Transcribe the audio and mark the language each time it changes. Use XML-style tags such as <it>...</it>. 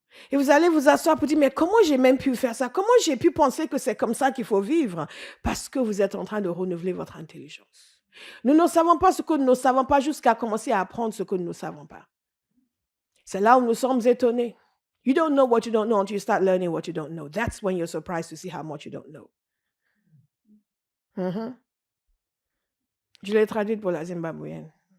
<fr>Et vous allez vous asseoir pour dire, mais comment j'ai même pu faire ça? Comment j'ai pu penser que c'est comme ça qu'il faut vivre? Parce que vous êtes en train de renouveler votre intelligence. Nous ne savons pas ce que nous ne savons pas jusqu'à commencer à apprendre ce que nous ne savons pas. C'est là où nous sommes étonnés.</fr> <en>You don't know what you don't know until you start learning what you don't know. That's when you're surprised to see how much you don't know.</en> <fr>Je l'ai traduite pour la zimbabwéenne.</fr>